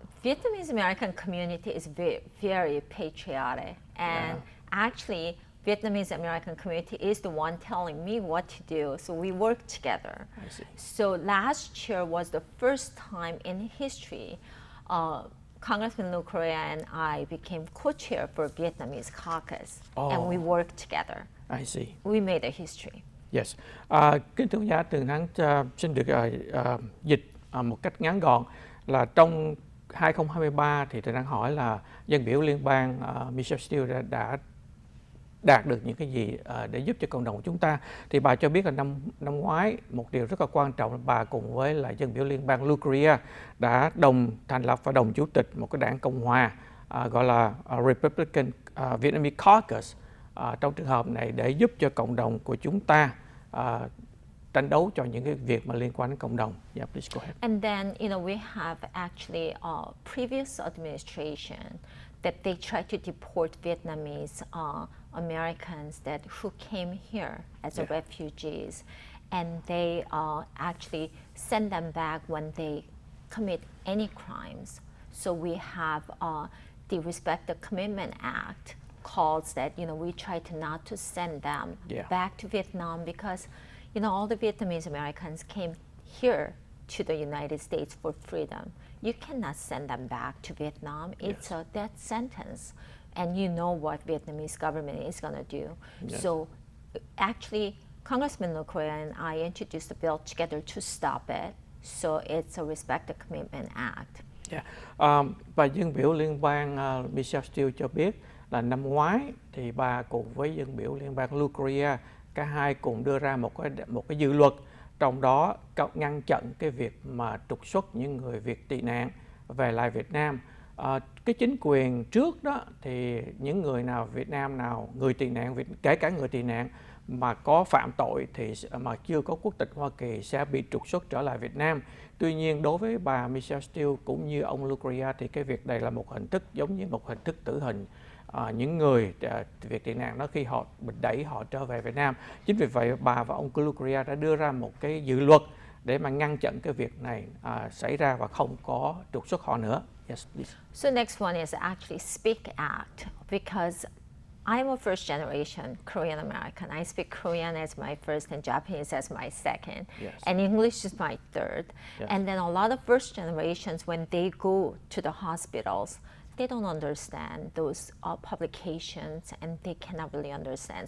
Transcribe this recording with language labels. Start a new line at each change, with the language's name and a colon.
English: Vietnamese American community is very patriotic, and actually Vietnamese American community is the one telling me what to do, so we work together. I see. So last year was the first time in history Congressman Lưu and I became co-chair for Vietnamese caucus, and we worked together. I see. We made a history. Yes.
Vietnamese: Kính thưa quý giả, Tường Thắng xin được dịch một cách ngắn gọn là trong 2023 thì Tường Thắng hỏi là dân biểu liên bang Michelle Steele đã đạt được những cái gì để giúp cho cộng đồng của chúng ta. Thì bà cho biết là năm ngoái một điều rất là quan trọng là bà cùng với là dân biểu liên bang Lưu đã đồng thành lập và đồng chủ tịch một cái đảng Cộng hòa gọi là Republican Vietnamese Caucus. Trong trường hợp này để giúp cho cộng đồng của chúng ta tranh đấu cho những cái việc mà liên quan đến cộng đồng.
English: Yeah, please go ahead. And then, we have actually a previous administration that they tried to deport Vietnamese Americans who came here as refugees, and they actually send them back when they commit any crimes. So we have the Respect the Commitment Act calls that we try to not to send them back to Vietnam because all the Vietnamese Americans came here to the United States for freedom. You cannot send them back to Vietnam. It's a death sentence, and you know what Vietnamese government is going to do. Yes. So actually Congressman Lưu and I introduced the bill together to stop it. So it's a Respect the Commitment Act. Yeah.
Vietnamese: Và dân biểu liên bang Michelle Steele cho biết là năm ngoái thì bà cùng với dân biểu liên bang Lưu cả hai cùng đưa ra một cái dự luật, trong đó ngăn chặn cái việc mà trục xuất những người Việt tị nạn về lại Việt Nam. Cái chính quyền trước đó thì những người nào Việt Nam nào người tị nạn kể cả người tị nạn mà có phạm tội thì mà chưa có quốc tịch Hoa Kỳ sẽ bị trục xuất trở lại Việt Nam. Tuy nhiên đối với bà Michelle Steele cũng như ông Lưu thì cái việc này là một hình thức giống như một hình thức tử hình. Những người Việt tị nạn đó khi họ bị đẩy họ trở về Việt Nam. Chính vì vậy bà và ông Lưu đã đưa ra một cái dự luật để mà ngăn chặn cái việc này xảy ra và không có trục xuất họ nữa.
English: Yes, please. So next one is actually Speak Act, because I'm a first generation Korean American. I speak Korean as my first and Japanese as my second. Yes. And English is my third. Yes. And then a lot of first generations, when they go to the hospitals, they don't understand those publications, and they cannot really understand.